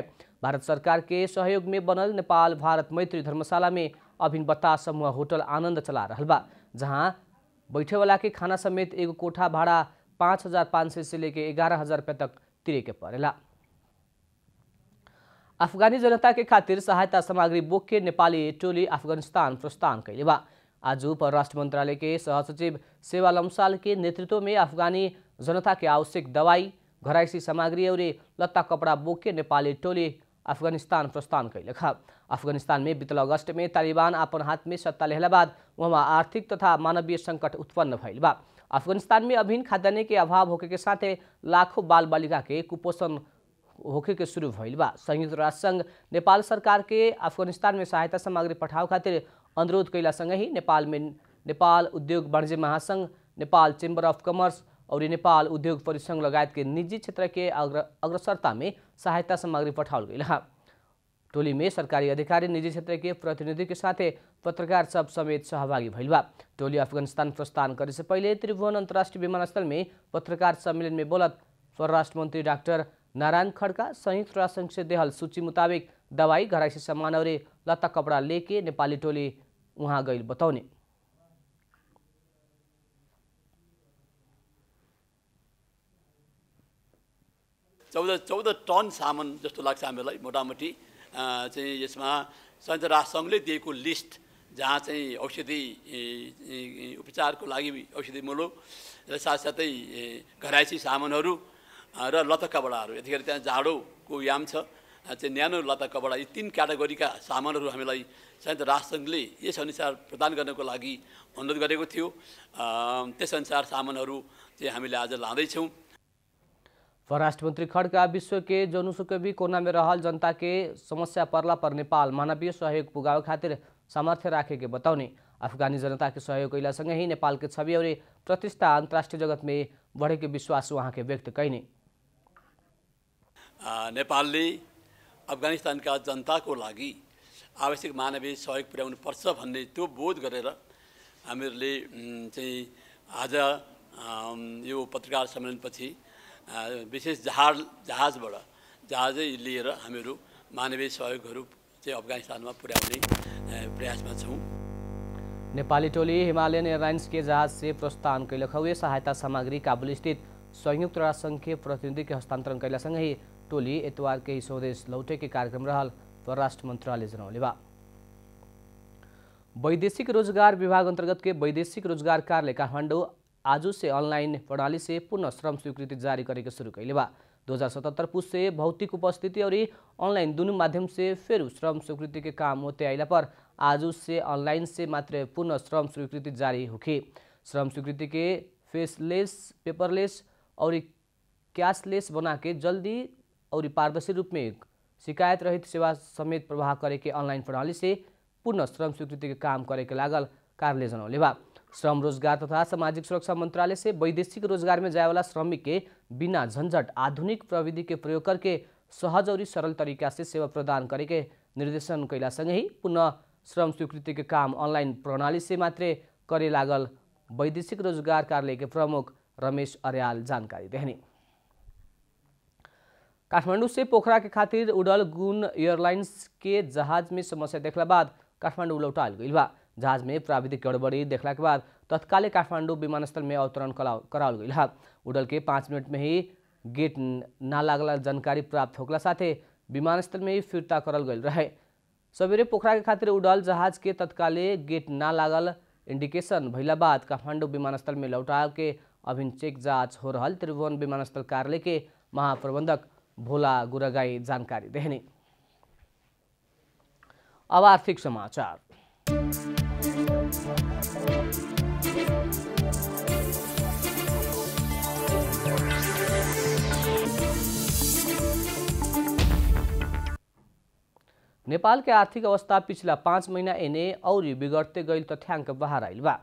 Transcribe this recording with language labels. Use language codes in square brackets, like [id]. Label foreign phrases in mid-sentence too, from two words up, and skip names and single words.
[bho] भारत सरकार के सहयोग में बनल नेपाल भारत मैत्री धर्मशाला में अभिन बतास समूह होटल आनंद चला रहल बा, जहां बैठे वाला के खाना समेत एगो कोठा भाड़ा 5,500 से लेके 11,000 रुपये तक तिरे के पड़ेला। अफगानी जनता के खातिर सहायता सामग्री बोक के नेपाली टोली अफगानिस्तान प्रस्थान कैले बा। आज परराष्ट्र मंत्रालय के सहसचिव सेवा लम्साल के नेतृत्व में अफगानी जनता के आवश्यक दवाई घरायसी सामग्री और लत्ता कपड़ा बोक के नेपाली टोली अफगानिस्तान प्रस्थान कैलक। अफगानिस्तान में बीतल अगस्त में तालिबान अपन हाथ में सत्ता लेहला बाद वहाँ आर्थिक तथा मानवीय संकट उत्पन्न भइल बा। अफगानिस्तान में अभिन्न खाद्यान्न के अभाव होके के साथे लाखों बाल बालिका के कुपोषण होके के शुरू भइल बा। संयुक्त राष्ट्र संघ नेपाल सरकार के अफगानिस्तान में सहायता सामग्री पठाव खातिर अनुरोध कैला सँगै ही नेपाल उद्योग वाणिज्य महासंघ, नेपाल चेम्बर अफ कमर्स और नेपाल उद्योग परिसंघ लगायत के निजी क्षेत्र के अग्रसरता में सहायता सामग्री पठाओल गई। टोली में सरकारी अधिकारी, निजी क्षेत्र के प्रतिनिधि के साथ पत्रकार सब समेत सहभागी भइल बा। टोली अफगानिस्तान प्रस्थान करे से पहले त्रिभुवन अंतर्राष्ट्रीय विमानस्थल में पत्रकार सम्मेलन में बोलत परराष्ट्र मंत्री डाक्टर नारायण खड्का संयुक्त राष्ट्र संघ से देहल सूची मुताबिक दवाई, घरायसी सामान और लत्ता कपड़ा लेके नेपाली टोली वहाँ गई बताउने। [ne] चौध टन सामान जस्तो लाग्छ हामीलाई मोटामोटी चाहिँ यसमा संयुक्त राष्ट्र सङ्घले दिएको लिस्ट जहाँ चाहिँ औषधि उपचारको लागि औषधिमूलक र साथसाथै घरायसी सामानहरू र लत्ता कपडाहरू, यतिखेर त्यहाँ जाडोको याम छ चाहिँ न्यानो लत्ता कपडा, यी 3 क्याटेगोरीका सामानहरू हामीलाई संयुक्त राष्ट्र सङ्घले यसअनुसार प्रदान गर्नको लागि अनुरोध गरेको थियो। त्यसअनुसार सामानहरू चाहिँ हामीले आज लाँदैछौँ। [bho] परराष्ट्र मंत्री खड्का विश्व के जौनसुकै भी कोना में रहल जनता के समस्या परला पर नेपाल मानवीय सहयोग पुगावे खातिर सामर्थ्य राखे के बताउने। अफगानी जनता के सहयोग कैला सँगै ही नेपाल के छवि और प्रतिष्ठा अंतर्राष्ट्रीय जगत में बढ़े के विश्वास वहाँ के व्यक्त कैने। [ne] नेपालले अफगानिस्तानका जनताको लागि आवश्यक मानवीय सहयोग पुर्याउनु पर्छ भन्ने त्यो बोध गरेर हामीहरूले चाहिँ आज यो पत्रकार सम्मेलनपछि विशेष जहाजै लिएर हामीहरू मानवीय सहयोगहरू चाहिँ अफगानिस्तानमा पुर्याउने प्रयासमा छौँ। [bho] नेपाली टोली हिमालयन एयरलाइंस के जहाज से प्रस्थान कैलक हुए सहायता सामग्री काबुल स्थित संयुक्त राष्ट्र संघ के प्रतिनिधि के हस्तांतरण कैला सँगै ही टोली इतवार के स्वदेश लौटे के कार्यक्रम रहल परराष्ट्र मंत्रालय जनौले बा। वैदेशिक रोजगार विभाग अंतर्गत के वैदेशिक रोजगार कार्यालय काठमाडौँ आज से ऑनलाइन प्रणाली से पुनः श्रम स्वीकृति जारी करे शुरू कैले बा। 2077 पुस से भौतिक उपस्थिति और ऑनलाइन दोनों माध्यम से फिर श्रम स्वीकृति के काम होते आइला पर आज से ऑनलाइन से मात्र पुनः श्रम स्वीकृति जारी होगी। श्रम स्वीकृति के फेसलेस, पेपरलेस और कैशलेस बना के जल्दी और पारदर्शी रूप में शिकायत रहित सेवा समेत प्रवाह करे के ऑनलाइन प्रणाली से पुनः श्रम स्वीकृति के काम करे के लागल कार्यालय जनौले बा। श्रम रोजगार तथा सामाजिक सुरक्षा मंत्रालय से वैदेशिक रोजगार में जाए वाला श्रमिक के बिना झंझट आधुनिक प्रविधि के प्रयोग करके सहज और सरल तरीका से सेवा प्रदान करे के निर्देशन कैला सँगै ही पुनः श्रम स्वीकृति के काम ऑनलाइन प्रणाली से मात्र करे लागल वैदेशिक रोजगार कार्यालय के प्रमुख रमेश अर्याल जानकारी देहनी। काठमाडौँ से पोखरा के खातिर उड़ल गुण एयरलाइंस के जहाज में समस्या देखला बाद काठमाडौँ लौटाल गइल बा। जहाज में प्राविधिक गड़बड़ी देखला के बाद तत्काल काठमाडौँ विमानस्थल में अवतरण कराल गइल। उड़ल के 5 मिनट में ही गेट ना लागला जानकारी प्राप्त होकला साथे विमानस्थल में ही फिरता करल गइल रहे। सवेरे पोखरा के खातिर उड़ल जहाज के तत्काले गेट ना लागल इंडिकेशन भइला बाद काठमाडौँ विमानस्थल में लौटा के अभिन चेक जाँच हो रहल त्रिभुवन विमानस्थल कार्यालय के महाप्रबंधक भोला गुरागाई जानकारी देहनी। अब आर्थिक समाचार। नेपाल के आर्थिक अवस्था पिछला 5 महीना एने और बिगड़ते गईल तथ्यांक बाहर आइल बा।